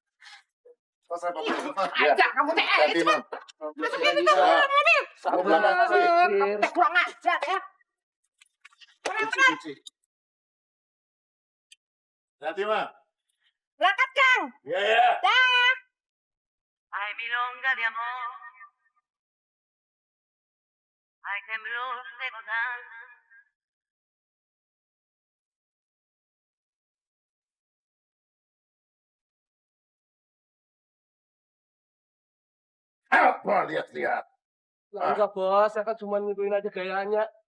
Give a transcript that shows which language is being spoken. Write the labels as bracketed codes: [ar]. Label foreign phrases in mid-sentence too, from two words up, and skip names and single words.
[id] Aja kamu teh. Cepat. Masukin itu ke mobil. Teh kurang ajar ya. Benar. Hati, Ma. Berangkat Kang. Ya. Dah. [es] Hay milonga de amor, hay temblor de godal. [id] Apa lihat-lihat? Enggak, Bos. Saya kan cuma ngikutin aja gayanya.